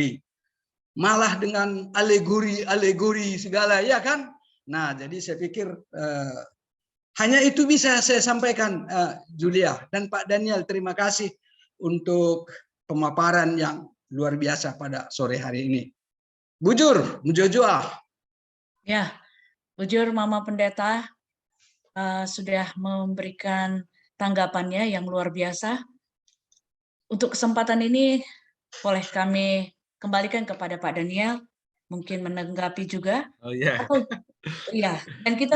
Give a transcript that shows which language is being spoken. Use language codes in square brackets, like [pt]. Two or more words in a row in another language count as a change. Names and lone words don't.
[id] Malah dengan alegori segala ya kan. Nah, jadi saya pikir hanya itu bisa saya sampaikan, Julia dan Pak Daniel. Terima kasih untuk pemaparan yang luar biasa pada sore hari ini. [btx] Bujur, Mujojoah. [id] Ya, bujur Mama Pendeta sudah memberikan tanggapannya yang luar biasa. Untuk kesempatan ini boleh kami kembalikan kepada Pak Daniel, mungkin menanggapi juga. Oh iya. Atau ya, dan kita